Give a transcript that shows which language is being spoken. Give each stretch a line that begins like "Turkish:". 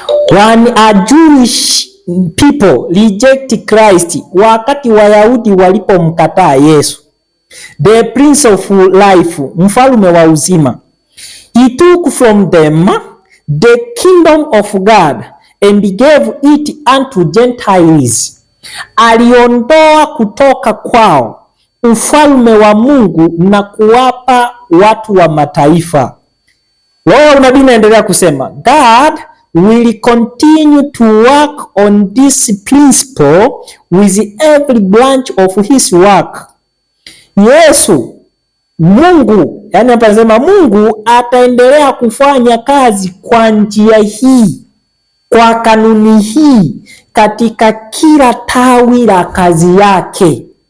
English: When a Jewish people reject Christ,
Swahili: wakati Wayahudi walipomkataa Yesu,
English: the Prince of Life,
Swahili: mfalme wa uzima,
English: he took from them the kingdom of God and gave it unto Gentiles.
Swahili: Aliondoa kutoka kwao ufalme wa Mungu na kuwapa watu wa mataifa. Roho nabii naendelea kusema
English: God will continue to work on this principle with every branch of his work.
Swahili: Yesu, Mungu, yani hapa nasema Mungu ataendelea kufanya kazi kwa njia hii, kwa kanuni hii, katika kila tawi la kazi yake.